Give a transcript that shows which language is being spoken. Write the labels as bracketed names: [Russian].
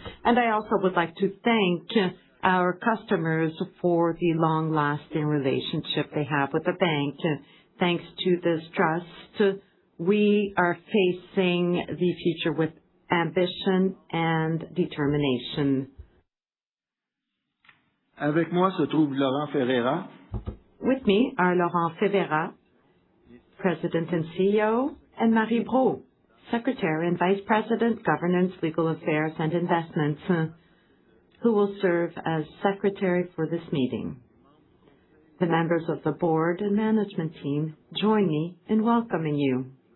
[English] And I also would like to thank our customers for the long-lasting relationship they have with the bank. Thanks to this trust, we are facing the future with ambition and determination. [French] Avec moi se trouve Laurent Ferreira. [English] With me are Laurent Ferreira, President and CEO, and Marie Brault, Secretary and Vice President, Governance, Legal Affairs, and Investments, who will serve as Secretary for this meeting. The members of the board and management team join me in welcoming you.